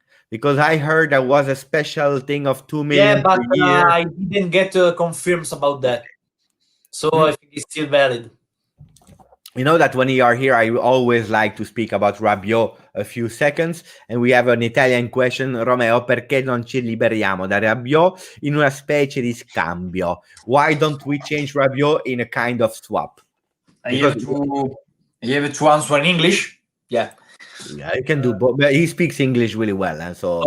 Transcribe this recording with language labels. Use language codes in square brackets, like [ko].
[en] Because I heard there was a special thing of 2 million per year. I didn't get confirms about that. So I think it's still valid. You know that when you are here, I always like to speak about Rabiot a few seconds, and we have an Italian question. [it] Romeo, perché non ci liberiamo da Rabiot in una specie di scambio? [en] Why don't we change Rabiot in a kind of swap? I have to answer in English. Yeah, you can do both. But he speaks English really well, and so